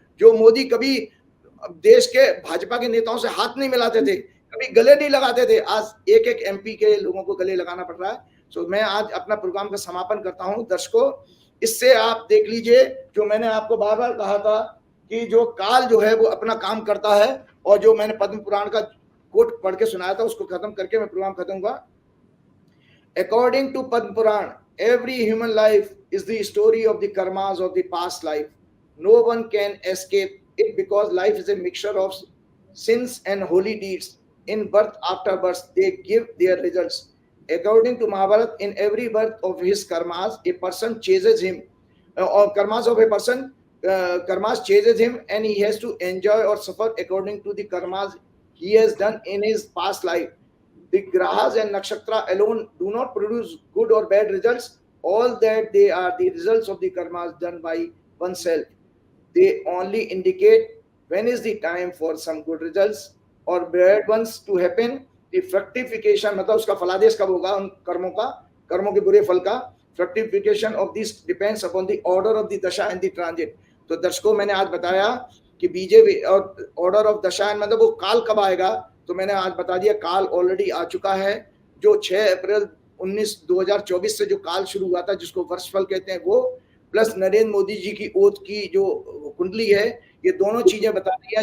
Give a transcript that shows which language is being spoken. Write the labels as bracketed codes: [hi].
[hi] जो मोदी कभी देश के भाजपा के नेताओं से हाथ नहीं मिलाते थे, कभी गले नहीं लगाते थे, आज एक एक एमपी के लोगों को गले लगाना पड़ रहा है। तो मैं आज अपना प्रोग्राम का समापन करता हूं। दर्शकों, इससे आप देख लीजिए, जो मैंने आपको बार बार कहा था कि जो काल जो है वो अपना काम करता है, और जो मैंने पद्म पुराण का कोट पढ़ के सुनाया था उसको खत्म करके मैं प्रोग्राम खत्म हुआ। [en] According to Padma Purana, every human life is the story of the karmas of the past life. No one can escape it because life is a mixture of sins and holy deeds. In birth after birth, they give their results. According to Mahabharata, in every birth of his karmas, a person chases him, or karmas of a person, karmas chases him, and he has to enjoy or suffer according to the karmas he has done in his past life. The grahas and nakshatra alone do not produce good or bad results. All that they are the results of the karmas done by oneself. They only indicate when is the time for some good results or bad ones to happen. The fructification [hi] मतलब उसका फलादेश कब होगा उन कर्मों का, कर्मों के बुरे फल का। [en] Fructification of this depends upon the order of the dasha and the transit. [hi] तो दर्शकों, मैंने आज बताया कि बीजेपी और ऑर्डर ऑफ दशा मतलब वो काल कब आएगा, तो मैंने आज बता दिया काल ऑलरेडी आ चुका है। जो 6 अप्रैल 2024 से जो काल शुरू हुआ था, जिसको वर्षफल कहते हैं, वो प्लस नरेंद्र मोदी जी की ओथ की जो कुंडली है, ये दोनों चीजें बता दी है।